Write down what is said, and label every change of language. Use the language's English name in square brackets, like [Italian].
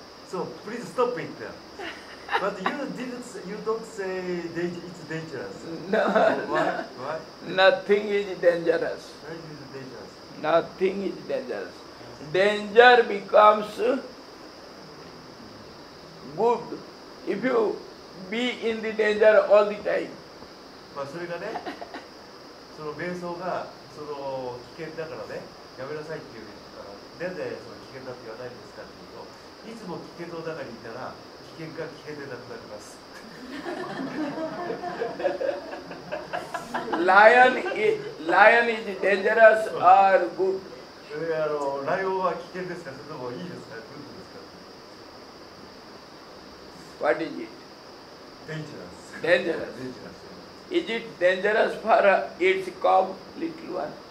[English] So please stop it. But you don't say it's dangerous. No, Why? nothing is dangerous. Why is it dangerous? Nothing is dangerous. Danger becomes good if you be in the danger all the time. [Japanese] まあそれがね、その瞑想がその危険だからね、やめなさいっていうから、なんでその危険だって言わないんですかっていうと、いつも危険の中にいたら危険が危険でなくなります。 [English] Lion is dangerous or good? [Japanese] ライオンは危険ですか、それともいいですか、グッドですか。 [English] What is it? Dangerous. Dangerous. Dangerous. Is it dangerous for its cub, little one?